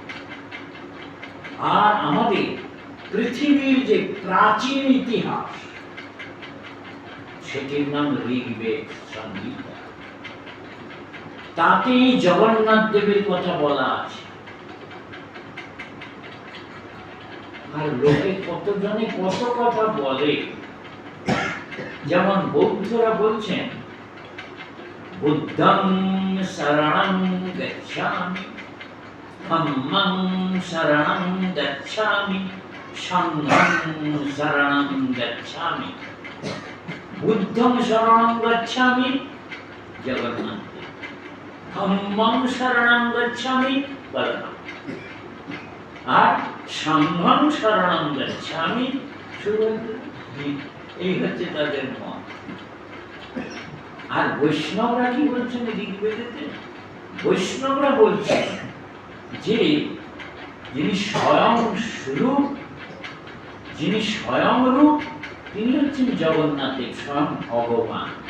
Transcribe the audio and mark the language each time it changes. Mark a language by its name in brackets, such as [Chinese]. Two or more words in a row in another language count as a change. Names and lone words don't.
[Bangla] আর আমাদের পৃথিবীর যে প্রাচীন ইতিহাস, সেটির নাম ঋগ্বেদ সংহিতা। তাতেই জগন্নাথ দেবের কথা বলা আছে। আর লোকে কতজনে কত কথা বলে, যেমন বৌদ্ধরা বলছেন [Pali] बुद्धं सरणं गच्छामि, धम्मं सरणं गच्छामि, संघं सरणं गच्छामि, [Bangla] সংঘং শরণং গচ্ছামি। [Pali] बुद्धं सरणं गच्छामि জগন্নাথ, धम्मं सरणं गच्छामि বলরাম, আর संघं सरणं गच्छामि সুভদ্রা। [Bangla] এই হচ্ছে তাদের মত। আর বৈষ্ণবরা কি বলছেন ঋগ্বেদেতে? বৈষ্ণবরা বলছেন যে যিনি স্বয়ং স্বরূপ, যিনি স্বয়ং রূপ, তিনি হচ্ছেন জগন্নাথের স্বয়ং ভগবান।